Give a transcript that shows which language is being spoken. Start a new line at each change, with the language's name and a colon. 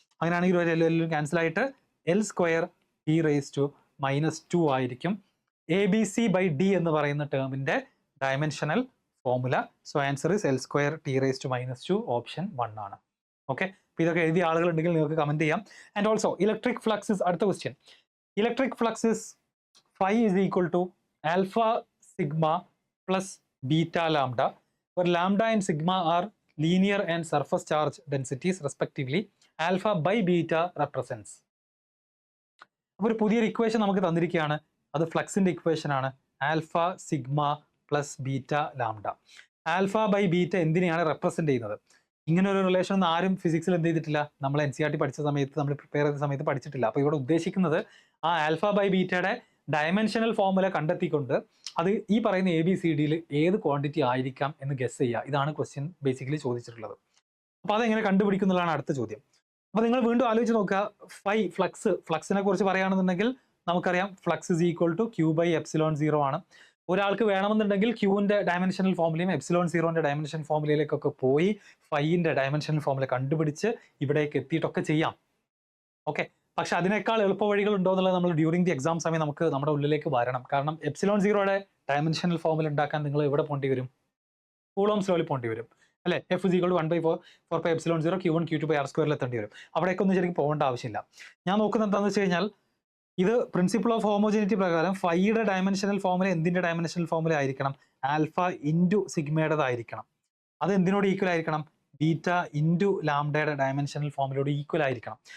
Malayalam: അങ്ങനെയാണെങ്കിൽ ഒരു എല്ലും ക്യാൻസൽ ആയിട്ട് L square T raise to -2 ആയിരിക്കും A B C by D എന്ന് പറയുന്ന ടേമിന്റെ dimensional formula.
English: so answer is L square T raise to -2,
Malayalam: option 1 ആണ്. ഓക്കെ, അപ്പോൾ ഇതൊക്കെ എഴുതിയ ആളുകളുണ്ടെങ്കിൽ നിങ്ങൾക്ക് കമന്റ് ചെയ്യാം.
English: and also
Malayalam: ഇലക്ട്രിക് ഫ്ലക്സ് അടുത്ത question.
English: Electric flux is phi is equal to alpha sigma plus beta lambda, where lambda and sigma are linear and surface charge densities respectively. Alpha by beta represents.
Malayalam: അപ്പോൾ ഒരു പുതിയൊരു equation നമുക്ക് തന്നിരിക്കുകയാണ്. അത് ഫ്ലക്സിന്റെ equation ആണ്. Alpha sigma plus beta lambda. Alpha by beta എന്തിനെയാണ് represent ചെയ്യുന്നത്? ഇങ്ങനെ ഒരു റിലേഷൻ ഒന്നും ആരും ഫിസിക്സിൽ എന്ത് ചെയ്തിട്ടില്ല. നമ്മൾ NCERT പഠിച്ച സമയത്ത്, നമ്മൾ പ്രിപ്പയർ ചെയ്ത സമയത്ത് പഠിച്ചിട്ടില്ല. അപ്പോൾ ഇവിടെ ഉദ്ദേശിക്കുന്നത് ആ ആൽഫ ബൈ ബീറ്റയുടെ ഡയമെൻഷണൽ ഫോർമുല കണ്ടെത്തിക്കൊണ്ട് അത് ഈ പറയുന്ന എ ബി സി ഡിയിൽ ഏത് ക്വാണ്ടിറ്റി ആയിരിക്കാം എന്ന് ഗസ് ചെയ്യുക. ഇതാണ് ക്വസ്റ്റ്യൻ ബേസിക്കലി ചോദിച്ചിട്ടുള്ളത്. അപ്പോൾ അതെങ്ങനെ കണ്ടുപിടിക്കുന്നതാണ് അടുത്ത ചോദ്യം. അപ്പോൾ നിങ്ങൾ വീണ്ടും ആലോചിച്ച് നോക്കുക. ഫൈ ഫ്ലക്സിനെ കുറിച്ച് പറയുകയാണെന്നുണ്ടെങ്കിൽ നമുക്കറിയാം
English: flux is equal to Q by epsilon 0
Malayalam: ആണ്. ഒരാൾക്ക് വേണമെന്നുണ്ടെങ്കിൽ ക്യൂവിൻ്റെ ഡയമെൻഷണൽ ഫോർമുലയും എപ്സിലോൺ 0ന്റെ ഡയമെൻഷൻ ഫോർമുലയിലേക്കൊക്കെ പോയി ഫൈൻ്റെ ഡയമെൻഷണൽ ഫോർമുല കണ്ടുപിടിച്ച് ഇവിടേക്ക് എത്തിയിട്ടൊക്കെ ചെയ്യാം. ഓക്കെ, പക്ഷെ അതിനേക്കാൾ എളുപ്പ വഴികൾ ഉണ്ടോ എന്നുള്ളത് നമ്മൾ ഡ്യൂറിംഗ് ദി എക്സാം സമയം നമുക്ക് നമ്മുടെ ഉള്ളിലേക്ക് വരണം. കാരണം എപ്സിലോൺ 0യുടെ ഡയമെൻഷണൽ ഫോർമുല ഉണ്ടാക്കാൻ നിങ്ങൾ എവിടെ പോകേണ്ടി വരും? കൂളോംസ് ലോയിൽ പോകേണ്ടി വരും, അല്ലെ?
English: F is equal to 1/4 pi epsilon 0 Q1 Q2 by R²
Malayalam: എത്തേണ്ടി വരും. അവിടേക്കൊന്നും ശരിക്കും പോകേണ്ട ആവശ്യമില്ല. ഞാൻ നോക്കുന്നത് എന്താണെന്ന് വെച്ച് കഴിഞ്ഞാൽ ഇത് പ്രിൻസിപ്പിൾ ഓഫ് ഹോമോജനിറ്റി പ്രകാരം ഫൈയുടെ ഡയമെൻഷണൽ ഫോർമുല എന്തിന്റെ ഡയമെൻഷണൽ ഫോർമുല ആയിരിക്കണം? Alpha into സിഗ്മയുടേതായിരിക്കണം. അത് എന്തിനോട് ഈക്വൽ ആയിരിക്കണം? ബീറ്റ ഇൻറ്റു ലാംഡയുടെ ഡയമെൻഷണൽ ഫോർമുലയോട് ഈക്വൽ ആയിരിക്കണം.